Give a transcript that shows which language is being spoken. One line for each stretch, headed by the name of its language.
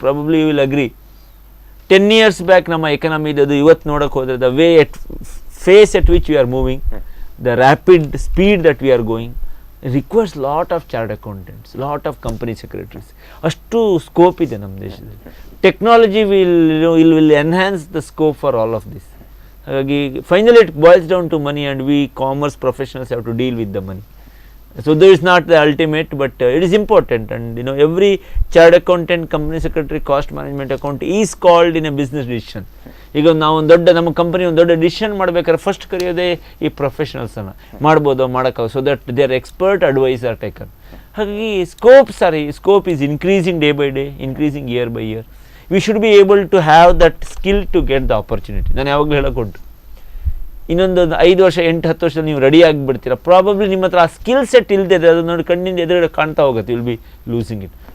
English: probably you will agree, 10 years back
Kannada: ನಮ್ಮ economy ಇದ್ದದು ಇವತ್ತು ನೋಡೋಕೆ ಹೋದರೆ,
English: The way phase at which we are moving, the rapid speed that we are going requires lot of chartered accountants, lot of company secretaries.
Kannada: ಅಷ್ಟು scope ಇದೆ ನಮ್ಮ ದೇಶದಲ್ಲಿ.
English: Technology will enhance the scope for all of this. ಹಾಗಾಗಿ finally it boils down to money, and we commerce professionals have to deal with the money. So though it's not the ultimate, but it is important, and every chartered accountant, company secretary, cost management account is called in a business decision.
Kannada: ಈಗ ನಾವು ಒಂದು ದೊಡ್ಡ ನಮ್ಮ company ಒಂದು ದೊಡ್ಡ decision ಮಾಡಬೇಕಾದ್ರೆ first ಕರೆಯೋದೇ ಈ ಪ್ರೊಫೆಷನಲ್ಸನ್ನು, ಮಾಡ್ಬೋದೋ ಮಾಡೋಕ್ಕಾಗ,
English: So that they are expert advice are taken. ಹಾಗಾಗಿ scope is increasing day by day, increasing year by year. We should be able to have that skill to get the opportunity.
Kannada: ನಾನು ಯಾವಾಗಲೂ ಹೇಳೋಕೊಟ್ಟು ಇನ್ನೊಂದು 5 ವರ್ಷ 8-10 ವರ್ಷದಲ್ಲಿ ನೀವು ready ಆಗಿಬಿಡ್ತೀರ, probably ನಿಮ್ಮ ಹತ್ರ ಆ ಸ್ಕಿಲ್ ಸೆಟ್ ಇಲ್ಲದೆ ಅದು ನೋಡಿ ಕಣ್ಣಿಂದ ಎದುರುಗಡೆ ಕಾಣ್ತಾ ಹೋಗುತ್ತೆ,
English: Will be losing it.